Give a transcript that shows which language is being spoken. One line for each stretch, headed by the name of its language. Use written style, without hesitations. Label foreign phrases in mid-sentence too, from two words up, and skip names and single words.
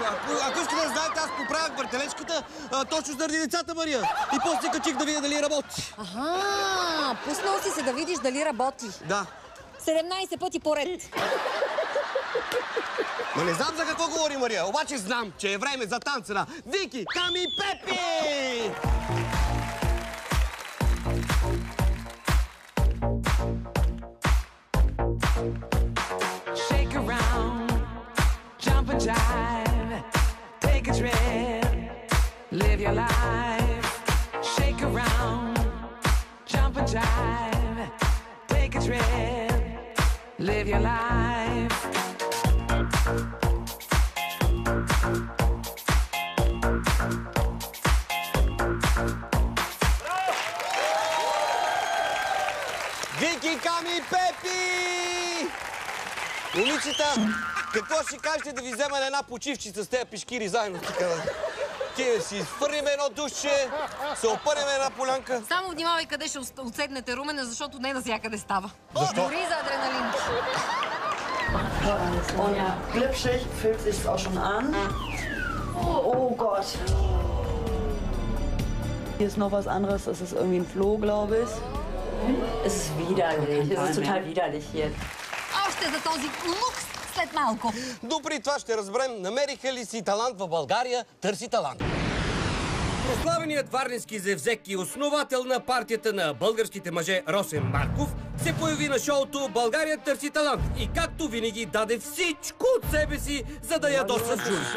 Bulgarian: Ако искате да знаете, аз поправях въртележката точно заради децата, Мария. И после качих да видя дали работи. Аха, пуснал си се да видиш дали работи. Да. 17 пъти поред. Ма не знам за какво говори Мария, обаче знам, че е време за танца на Вики, Ками и Пепи!
English: Shake around, jump and jive, take a trip, live your life. Shake around, jump and jive, take a trip, live your life.
Bulgarian: Вики, Ками и Пепи! Момичета, какво ще кажете да ви взема на една почивчица с тези пешкири заедно така? Тие си изфърлим едно душче, се опърнем една полянка. Само внимавай къде ще отседнете, Румене, защото не навсякъде става. Защо? Дори за адреналин.
German: Und ja, glitschig fühlt sich auch schon an. Oh Gott. Hier ist noch was anderes, das ist irgendwie ein Floh, glaube ich. Es ist widerlich, es ist total widerlich hier.
Bulgarian: Още за този лукс след малко. Допри това ще разберем, намериха ли си талант в България, търси талант. Прославеният варненски зевзек и основател на партията на българските мъже Росен Марков се появи на шоуто «България търси талант» и както винаги даде всичко от себе си, за да ядоса журито.